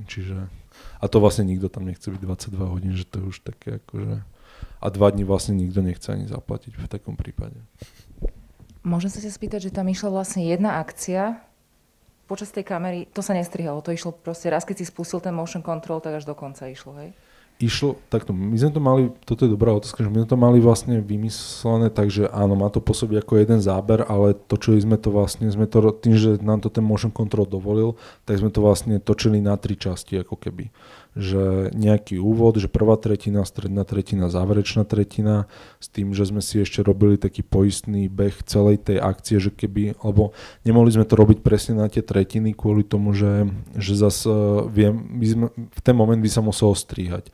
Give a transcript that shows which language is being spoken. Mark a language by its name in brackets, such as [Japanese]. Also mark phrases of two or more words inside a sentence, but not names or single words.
[Slovak] Čiže, a to vlastne nikto tam nechce byť 22 hodín, že to je už také akože... A 2 dní vlastne nikto nechce ani zaplatiť v takom prípade. Môžem sa ťa spýtať, že tam išla vlastne jedna akcia počas tej kamery, to sa nestrihalo, to išlo proste raz, keď si spustil ten [English] motion control, [Slovak] tak až do konca išlo, hej? Išlo, takto, my sme to mali, toto je dobrá otázka, že my sme to mali vlastne vymyslené, takže áno, má to pôsobiť ako jeden záber, ale točili sme to vlastne, tým, že nám to ten [English] motion control [Slovak] dovolil, tak sme to vlastne točili na 3 časti, ako keby. Že nejaký úvod, že prvá tretina, stredná tretina, záverečná tretina, s tým, že sme si ešte robili taký poistný beh celej tej akcie, že keby, lebo nemohli sme to robiť presne na tie tretiny kvôli tomu, že zase v ten moment by sa muselo strihať.